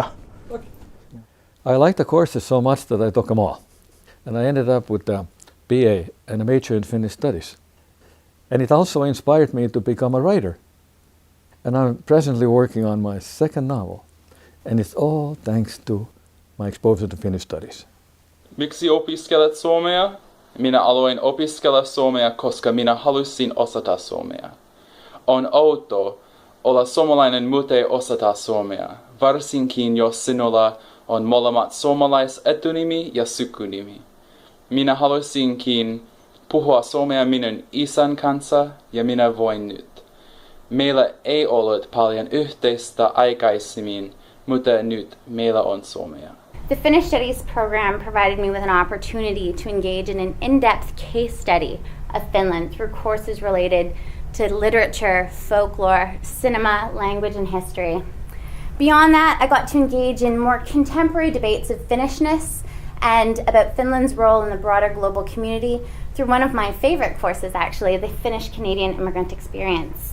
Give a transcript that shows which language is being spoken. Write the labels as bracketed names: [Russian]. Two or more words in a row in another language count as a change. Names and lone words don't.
[English] I liked the courses so much that I took them all, and I ended up with a BA and a major in Finnish Studies. And it also inspired me to become a writer. And I'm presently working on my second novel, and it's all thanks to my exposure to Finnish Studies. [Finnish] Miksi opiskelet suomea? Minä aloin opiskella suomea, koska minä halusin osata suomea. On outoa olla suomalainen mutta ei osata suomea, varsinkin jos sinulla on molemmat suomalaisetunimi ja sukunimi. Minä halusinkin puhua suomea minun isän kanssa ja minä voin nyt. Meillä ei ollut paljon yhteistä aikaisemmin, mutta nyt meillä on suomea. [English] The Finnish Studies program provided me with an opportunity to engage in an in-depth case study of Finland through courses related to literature, folklore, cinema, language, and history. Beyond that, I got to engage in more contemporary debates of Finnishness and about Finland's role in the broader global community through one of my favorite courses, actually, the Finnish Canadian Immigrant Experience.